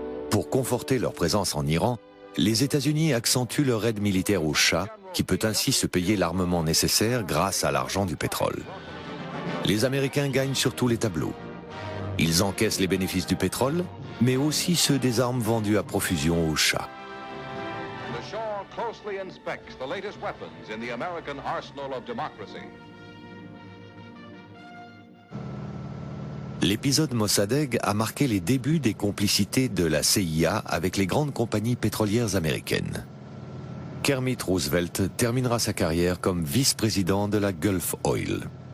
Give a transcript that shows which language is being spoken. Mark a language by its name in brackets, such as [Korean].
[French] Pour conforter leur présence en Iran, les États-Unis accentuent leur aide militaire au Shah, qui peut ainsi se payer l'armement nécessaire grâce à l'argent du pétrole. Les Américains gagnent sur tous les tableaux. Ils encaissent les bénéfices du pétrole, mais aussi ceux des armes vendues à profusion au Shah. [English] Closely inspects the latest weapons in the American arsenal of democracy. [French] L'épisode Mossadegh a marqué les débuts des complicités de la CIA avec les grandes compagnies pétrolières américaines. Kermit Roosevelt terminera sa carrière comme vice-président de la Gulf Oil.